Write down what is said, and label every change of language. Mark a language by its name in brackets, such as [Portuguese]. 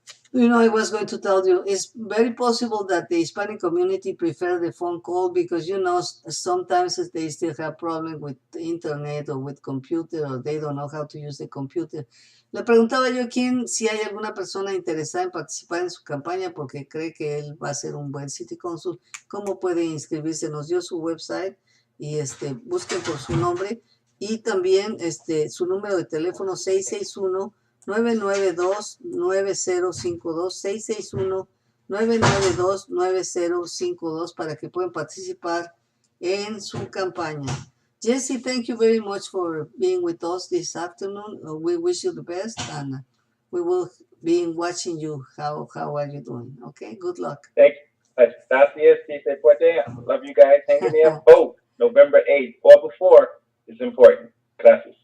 [English] You know, I was going to tell you, it's very possible that the Hispanic community prefer the phone call because, you know, sometimes they still have problems with the internet or with computer, or they don't know how to use the computer. [Spanish] Le preguntaba yo si hay alguna persona interesada en participar en su campaña porque cree que él va a ser un buen city council, ¿cómo puede inscribirse? Nos dio su website y busquen por su nombre y también su número de teléfono 661-992-9052, 661-992-9052 para que puedan participar en su campaña. [English] Jessie, thank you very much for being with us this afternoon. We wish you the best, and we will be watching you. How are you doing? Okay, good luck. Thank you. [Spanish] Gracias, si se puede. [English] Love you guys. Hang in there. Vote November 8th or before is important. Gracias.